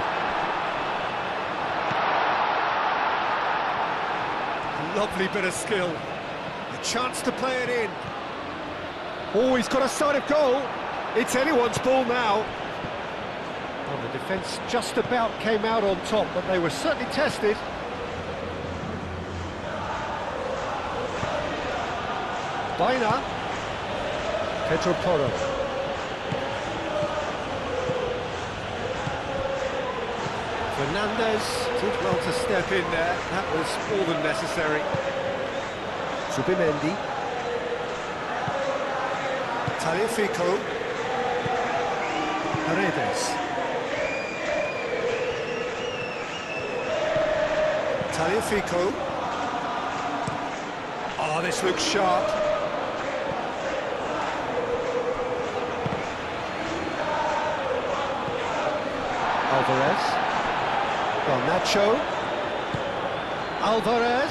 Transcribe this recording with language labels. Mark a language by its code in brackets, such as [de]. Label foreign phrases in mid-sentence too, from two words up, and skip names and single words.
[en] Lovely bit of skill. A chance to play it in. Oh, he's got a sight of goal. It's anyone's ball now. Well, the defence just about came out on top, but they were certainly tested. Baina. Pedro Porro. Fernandez did well to step in there. That was more than necessary. Zubimendi. Taliafico. Paredes. Taliafico. Oh, this looks sharp. Alvarez. Garnacho. Alvarez.